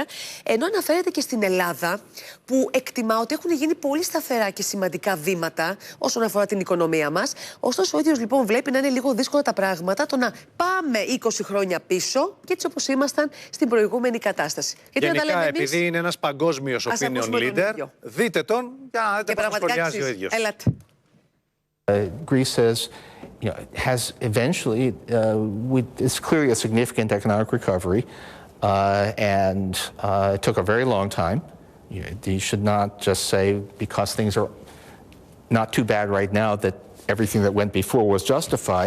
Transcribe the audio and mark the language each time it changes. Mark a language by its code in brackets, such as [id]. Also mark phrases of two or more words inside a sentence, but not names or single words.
[el] Ενώ αναφέρεται και στην Ελλάδα, που εκτιμά ότι έχουν γίνει πολύ σταθερά και σημαντικά βήματα όσον αφορά την οικονομία μας. Ωστόσο, ο ίδιος λοιπόν βλέπει να είναι λίγο δύσκολα τα πράγματα, το να πάμε 20 χρόνια πίσω και έτσι όπως ήμασταν στην προηγούμενη κατάσταση. Γιατί γενικά, επειδή είναι ένας παγκόσμιος [en] opinion leader, [el] δείτε τον για να δείτε πώς σχολιάζει ο ίδιος. Έλατε. [en] Greece has, has eventually, it's clearly a significant economic recovery, and it took a very long time. You should not just say, because things are not too bad right now, that everything that went before was justified.